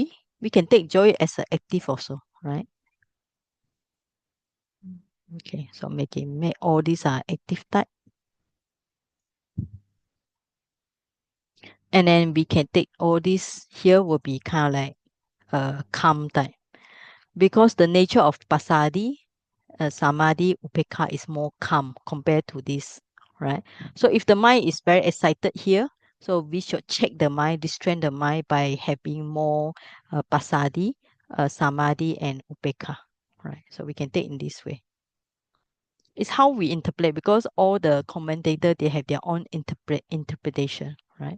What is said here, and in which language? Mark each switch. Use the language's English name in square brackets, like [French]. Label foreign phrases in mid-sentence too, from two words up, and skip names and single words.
[English] We can take joy as an active also, right? Okay, so make all these are active type. And then we can take all this here will be kind of like calm type. Because the nature of [Pali] pasadi, samadhi, upekha [English] is more calm compared to this, right? So if the mind is very excited here, so we should check the mind, distract the mind by having more [Pali] pasadi, samadhi, [English] and upekha, right? So we can take in this way. It's how we interpret because all the commentator they have their own interpretation, right?